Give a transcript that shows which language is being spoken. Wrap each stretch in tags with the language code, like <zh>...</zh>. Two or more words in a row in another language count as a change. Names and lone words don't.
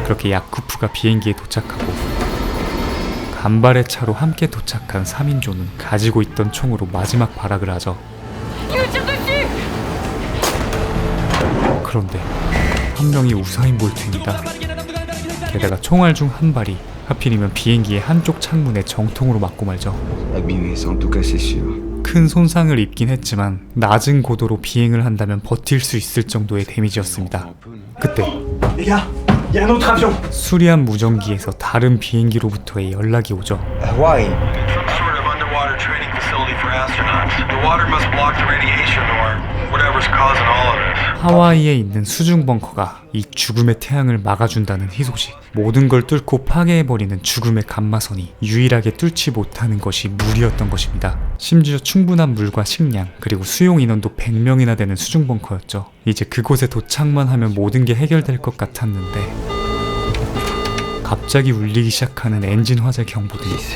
<ko>그렇게 야쿠프가 비행기에 도착하고 간발의 차로 함께 도착한 3인조는 가지고 있던 총으로 마지막 발악을 하죠. 그런데 한 명이 우사인 볼트입니다. 게다가 총알 중 한 발이 하필이면 비행기의 한쪽 창문에 정통으로 맞고 말죠.</ko> <fr>Abîmé, en tout cas, c'est sûr.</fr> <ko>큰 손상을 입긴 했지만 낮은 고도로 비행을 한다면 버틸 수 있을 정도의 데미지였습니다. 그때 수리한 무전기에서 다른 비행기로부터의 연락이 오죠.</ko> <en>Hawaii. Some sort of underwater training facility for astronauts. The water must block the radiation or whatever's causing all of this.</en> <ko>하와이에 있는 수중 벙커가 이 죽음의 태양을 막아준다는 희소식. 모든 걸 뚫고 파괴해버리는 죽음의 감마선이 유일하게 뚫지 못하는 것이 물이었던 것입니다. 심지어 충분한 물과 식량 그리고 수용 인원도 100명이나 되는 수중 벙커였죠. 이제 그곳에 도착만 하면 모든 게 해결될 것 같았는데 갑자기 울리기 시작하는 엔진 화재 경보들이.</ko>